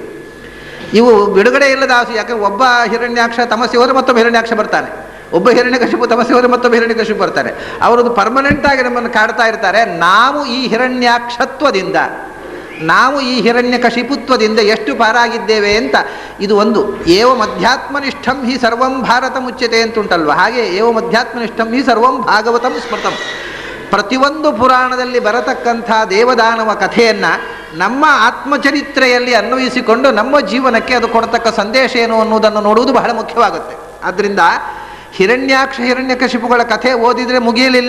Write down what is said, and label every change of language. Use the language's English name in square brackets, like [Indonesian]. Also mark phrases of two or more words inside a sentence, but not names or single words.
[Kannada] ಇವು ಬಿಡುಗಡೆ ಇಲ್ಲದ ಯಾಕಂದರೆ ಒಬ್ಬ ಹಿರಣ್ಯಾಕ್ಷ ತಮಸ್ಸೆ ಹೋದರೆ ಮತ್ತೊಬ್ಬ ಹಿರಣ್ಯಾಕ್ಷ ಬರ್ತಾನೆ, ಒಬ್ಬ ಹಿರಣ್ಯಕಶಿಪು ತಮಸ್ಸೆ ಹೋದರೆ ಮತ್ತೊಬ್ಬ ಹಿರಣ್ಯಕಶಿಪು ಬರ್ತಾರೆ. ಅವರದ್ದು ಪರ್ಮನೆಂಟಾಗಿ ನಮ್ಮನ್ನು ಕಾಡ್ತಾ ಇರ್ತಾರೆ. ನಾವು ಈ ಹಿರಣ್ಯಾಕ್ಷತ್ವದಿಂದ, ನಾವು ಈ ಹಿರಣ್ಯಕಶಿಪುತ್ವದಿಂದ ಎಷ್ಟು ಪಾರಾಗಿದ್ದೇವೆ ಅಂತ ಇದು ಒಂದು. [Sanskrit] ಏವ ಮಧ್ಯಾತ್ಮನಿಷ್ಠಂ ಹಿ ಸರ್ವಂ ಭಾರತ ಮುಚ್ಯತೆ [Kannada] ಅಂತುಂಟಲ್ವ, ಹಾಗೆ [Sanskrit] ಏವ ಮಧ್ಯಾತ್ಮನಿಷ್ಠಂ ಹಿ ಸರ್ವಂ ಭಾಗವತಂ ಸ್ಮೃತಂ. [Kannada] ಪ್ರತಿಯೊಂದು ಪುರಾಣದಲ್ಲಿ ಬರತಕ್ಕಂಥ ದೇವದಾನವ ಕಥೆಯನ್ನು ನಮ್ಮ ಆತ್ಮಚರಿತ್ರೆಯಲ್ಲಿ ಅನ್ವಯಿಸಿಕೊಂಡು ನಮ್ಮ ಜೀವನಕ್ಕೆ ಅದು ಕೊಡತಕ್ಕ ಸಂದೇಶ ಏನು ಅನ್ನೋದನ್ನು ನೋಡುವುದು ಬಹಳ ಮುಖ್ಯವಾಗುತ್ತೆ. ಆದ್ದರಿಂದ ಹಿರಣ್ಯಕಶಿಪುಗಳ ಕಥೆ ಓದಿದರೆ ಮುಗಿಯಲಿಲ್ಲ.